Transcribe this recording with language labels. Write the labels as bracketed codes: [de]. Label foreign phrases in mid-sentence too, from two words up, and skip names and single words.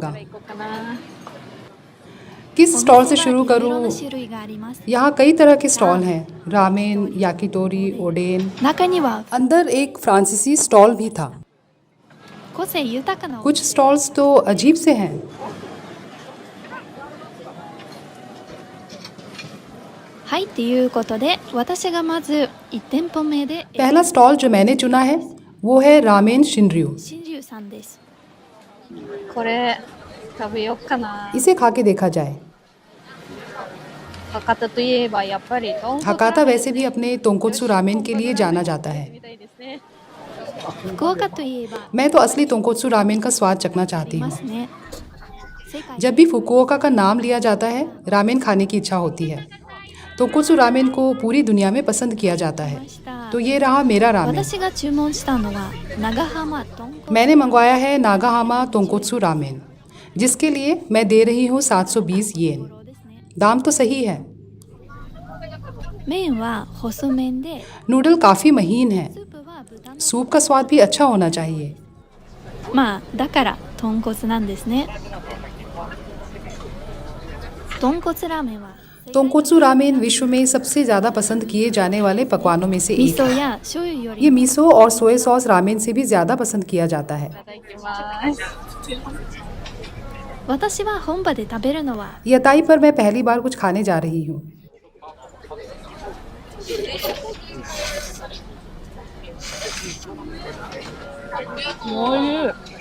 [hi] होगा। [ja] ら行こうかな。 [hi] किस [ja] お [hi] स्टॉल से [ja] 店 [hi] शुरू [ja] はいろいろ [hi] करूँ? [ja] な種類があります。 [hi] यहाँ कई तरह के स्टॉल हैं, [ja] ラーメン、焼き鳥、おでん. 中には [hi] अंदर एक फ्रांसीसी स्टॉल भी था। [ja] 個性豊かなお [hi] कुछ स्टॉल्स तो अजीब से हैं। [ja] はいということで私がまず1店舗目で [hi] पहला स्टॉल जो मैंने चुना है वो है रामेन शिनर्यू। [ja] 新竜さんです。これ食べようかな。 [hi] इसे खा के देखा जाए। [ja] 博多といえばやっぱり豚骨 [hi] हकाता वैसे भी अपने [ja] 豚骨ラーメン [hi] के लिए जाना जाता है। [ja] みたいですね。福岡といえば [hi] मैं तो असली [ja] 豚骨ラーメン [hi] का स्वाद चखना चाहती [ja] いま [hi] हूँ। [ja] すね。世界 [hi] जब भी फुकुओका का नाम लिया जाता है, रामेन खाने की इच्छा होती है। [ja] 豚骨ラーメン [hi] को पूरी दुनिया में पसंद किया जाता है। [ja] ました [hi] तो ये रहा मेरा रामेन। [ja] 私が注文したのは長浜豚骨 [hi] मैंने मंगवाया है [ja] 長浜豚骨ラーメン, [hi] जिसके लिए मैं दे रही हूँ 720 येन। [ja] ですね。 [hi] दाम तो सही है। [ja] 麺は細麺で [hi] नूडल काफ़ी महीन है। [ja] スープは豚の [hi] सूप का स्वाद भी अच्छा होना चाहिए। [ja] まあだから豚骨なんですね。豚骨ラーメンは豚骨ラーメン [hi] विश्व में सबसे ज़्यादा पसंद किए जाने वाले पकवानों में से [ja] 味 [hi] एक [ja] 噌 [hi] है। [ja] や醤油よ [hi] ये [ja] りも [hi] मीसो और [en] soy sauce [hi] रामेन से भी ज़्यादा पसंद किया जाता है। [ja] いただきます。私は本場で食べるのは [hi] यताई पर मैं पहली बार कुछ खाने जा रही हूँ। [ja] おいしい。